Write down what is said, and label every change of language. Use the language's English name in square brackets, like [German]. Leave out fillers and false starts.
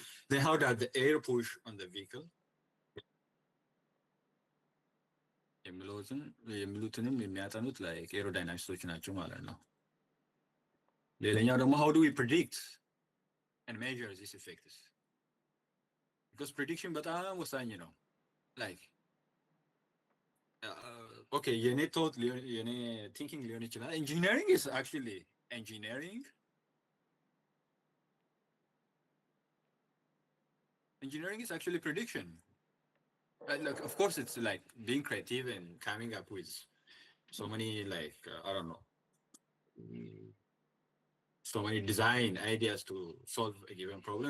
[English] Then how does the air push on the vehicle? [Amharic] የሚሉትንም የሚያጠኑት [English] like aerodynamicists [Amharic] ናቸው ማለት ነው። ሌላኛው ደግሞ [English] how do we predict and measure these effects? Because prediction [Amharic] በጣም ወሳኝ ነው። [English] like okay, [Amharic] የኔ thought የኔ thinking ሊሆን ይችላል. [English] Engineering is actually engineering is actually prediction. Like, of course, it's like being creative and coming up with so many like I don't know, so many design ideas to solve a given problem.